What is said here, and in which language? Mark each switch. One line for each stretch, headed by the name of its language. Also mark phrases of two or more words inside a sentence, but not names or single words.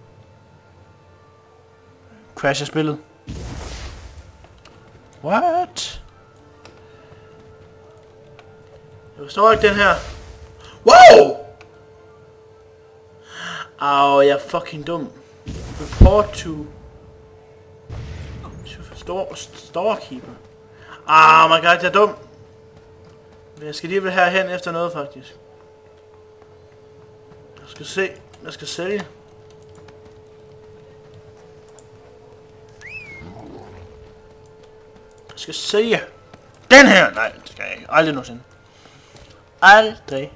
Danish: Crasher spillet. What? Jeg forstår ikke den her. Wow! Au, jeg er fucking dum.
English: Report to... Storekeeper. Ah, my god,
Danish: jeg er dum. Men jeg skal lige være herhen efter noget, faktisk. Jeg skal se. Jeg skal sælge. Jeg skal sælge. Den her! Nej, det skal jeg ikke. Aldrig nogensinde. Aldrig.